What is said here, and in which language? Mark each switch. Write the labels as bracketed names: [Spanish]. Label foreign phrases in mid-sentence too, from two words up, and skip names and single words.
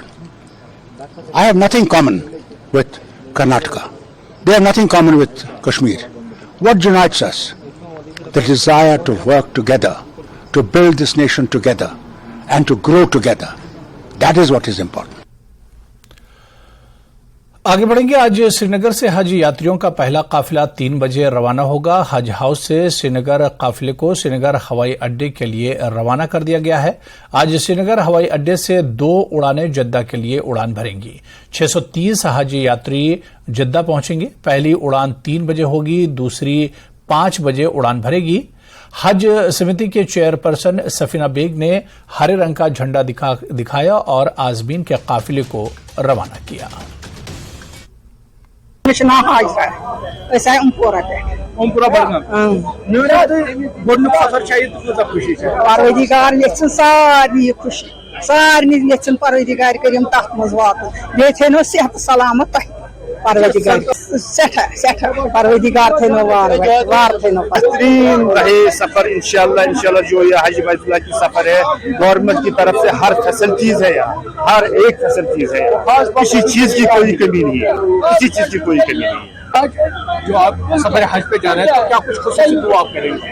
[English] I have nothing common with Karnataka. They have nothing common with Kashmir. What unites us? The desire to work together, to build this nation together, and to grow together. That is what is important. [Hindi] आगे बढ़ेंगे। आज श्रीनगर से हज यात्रियों का पहला काफिला 3 बजे रवाना होगा। हज हाउस से श्रीनगर काफिले को श्रीनगर हवाई अड्डे के लिए रवाना कर दिया गया है। आज श्रीनगर हवाई अड्डे से 2 उड़ानें जद्दा के लिए उड़ान भरेंगी। 630 हज यात्री जद्दा पहुंचेंगे। पहली उड़ान 3 बजे होगी, दूसरी 5 बजे उड़ान भरेगी। हज समिति के चेयरपर्सन सफीना बेग ने हरे रंग का झंडा दिखाया और आजमीन के काफिले को रवाना किया। [Kashmiri] परवदिगार यन सारे खुशी सारे यन परवदिगार करिम तथ मज वातुन बे थो सेहत सलामत तह परवदिगार सेठा परवदिगार थो वार [Hindi] बेहतरीन रहे सफर। इंशाल्लाह जो ये हज बैतुल्लाह की सफर है, गवर्नमेंट की तरफ से हर फैसिलिटीज है, यहाँ हर एक फैसिलिटीज है, किसी चीज की कोई कमी नहीं है, किसी चीज की कोई कमी नहीं है। जो आप सफर हज पे जा रहे हैं, तो क्या कुछ खुसूसी दुआ आप करेंगे?